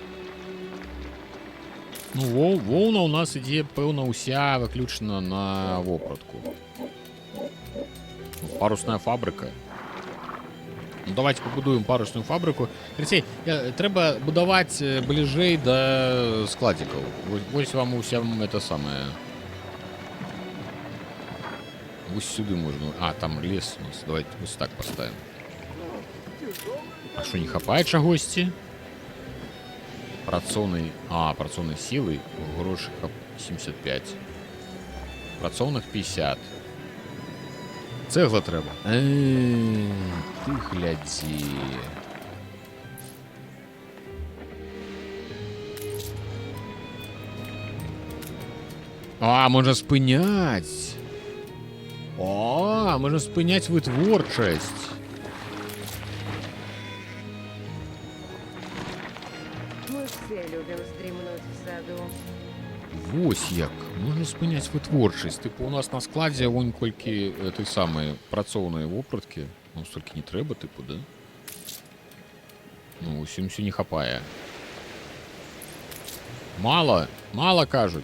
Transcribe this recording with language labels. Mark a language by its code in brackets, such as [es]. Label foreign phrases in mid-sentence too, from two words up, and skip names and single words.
[be] Ну, воўна у нас ідзе, пэўна, уся выключна на вопратку. [ru] Парусная фабрика. Ну, давайте побудуем парусную фабрику. [be] Алексей, трэба будовать ближей до складиков. Вось вам усім [ru] это самое. [be] Вось [ru] сюда можно. [be] А, там лес у нас. [ru] Давайте вот так поставим. [be] А что, не хапает чагосьці? Працоўнай... А, працоўнай силы. Гроши 75. Працоўных 50. Цегла трэба. Ты глядзі. А, можна спыняць. О, можна спыняць вытворчасць. [ru] Мы все любим вздремнуть в саду. [be] Вось як. Можна спыняць вытворчасць. Типу, у нас на складзе вон колькі той самай працоўныя вопраткі. Ну, столькі не трэба, типу, да? Ну, усім все не хапае. Мало, мало кажуць.